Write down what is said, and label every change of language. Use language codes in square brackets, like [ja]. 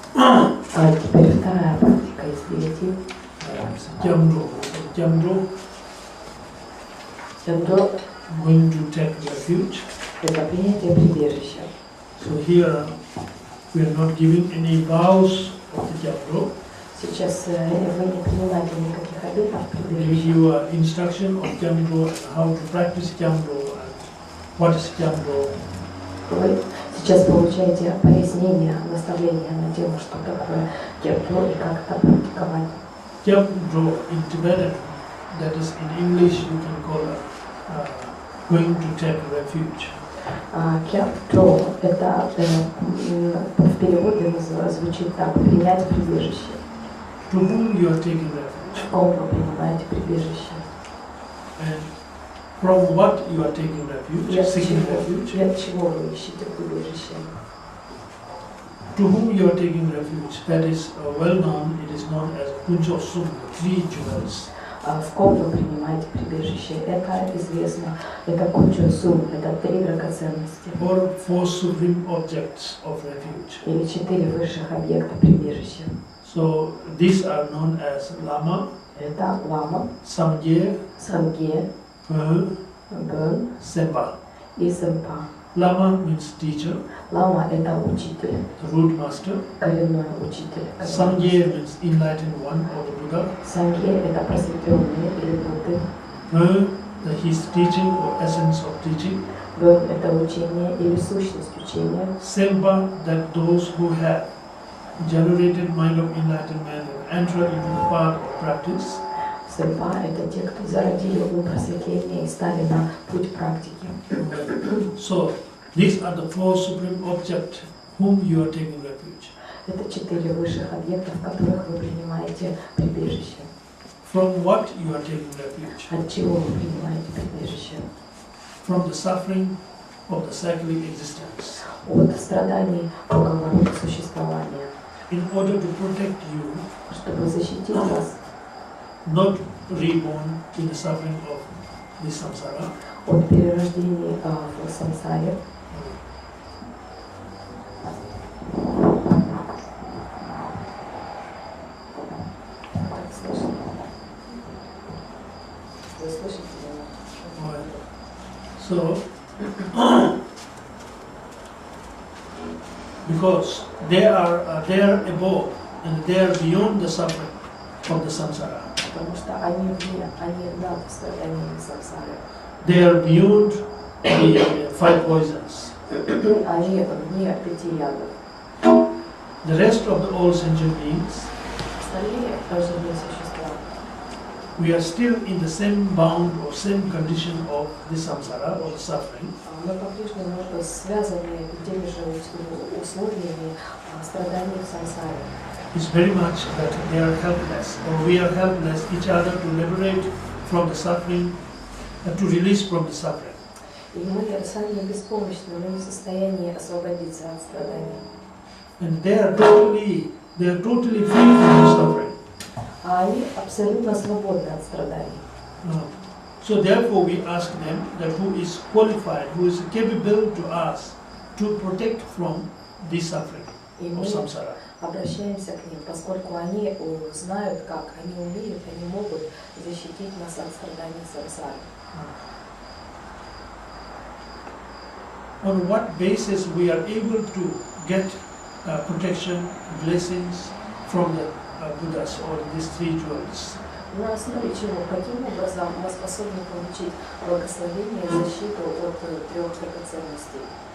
[ru] А теперь вторая практика из 9. [en] Nyondro. Nyondro, Nyondro going to take refuge. [ru] это принятие прибежища. [en] So here we are not giving any vows of the Nyondro. [ru] Сейчас вы не принимаете никаких обетов [en] We give [ru] прибежища. [en] you an instruction of Nyondro and how to practice Nyondro and what is Nyondro. [ru] Вы сейчас получаете пояснение, наставление на тему, что такое Nyondro и как это практиковать. [en] Nyondro in Tibetan, that is in English you can call it going to take refuge. [ru] Nyondro это в переводе звучит так: принять прибежище. [en] To whom you are taking refuge. [ru] В ком вы принимаете прибежище? [en] And from what you are taking refuge, seeking refuge. [ru] Для чего вы ищете прибежище? [en] To whom you are taking refuge, that is well known, it is known as Punjo Sum, three jewels. [ru] В ком вы принимаете прибежище? Это известно. Это куча сумм, это 3 драгоценности. [en] Or four supreme objects of refuge. [ru] Или 4 высших объекта прибежища. [en] So these are known as Lama, [ru] Это лама, [en] Samgye, [ru] сангye, [en] Bön, [ru] бön [en] Sempa. [ru] и сэмпа. [en] Lama means teacher, [ru] Лама это учитель, [en] the root master. [ru] коренной учитель. [en] Samgye means enlightened one or the Buddha. [ru] Сангye это просветленные или Будды. [en] Bön, his teaching or essence of teaching. [ru] Бön это учение или сущность учения. [en] Sempa, that those who have generated mind of enlightenment and enter into the path of practice. [ru] Сэмпа это те, кто зародили ум просветления и стали на путь практики. [en] So these are the four supreme objects whom you are taking refuge. [ru] Это 4 высших объекта, в которых вы принимаете прибежище. [en] From what you are taking refuge? [ru] От чего вы принимаете прибежище? [en] From the suffering of the cyclic existence. [ru] От страданий круговорота существования. [en] In order to protect you, [ru] Чтобы защитить вас [en] not reborn in the suffering of this samsara, [ru] от перерождений в сансаре. Так, слышно? Вы слышите меня? [en] so because they are above and they are beyond the suffering of the samsara. [ru] Потому что они вне, они над страданиями сансары. [en] They are beyond the 5 poisons. [ru] Они вне 5 ядов. [en] The rest of the all sentient beings, [ru] Остальные живые существа. [en] we are still in the same bound or same condition of the samsara or the suffering. [ru] Мы по-прежнему связаны теми же условиями страданий в сансаре. [en] It's very much that they are helpless, or we are helpless each other to liberate from the suffering, to release from the suffering. [ru] И мы сами беспомощны, мы не в состоянии освободиться от страданий. [en] And they are totally free from the suffering. [ru] А они абсолютно свободны от страданий. [en] So therefore we ask them that who is qualified, who is capable to us to protect from this suffering of samsara. [ru] Обращаемся к ним, поскольку они знают, как, они умеют, они могут защитить нас от страданий сансары. [en] On what basis we are able to get protection, blessings from the Buddhas or these 3 jewels? [ru] На основе чего, каким образом мы способны получить благословение и защиту от 3 драгоценностей?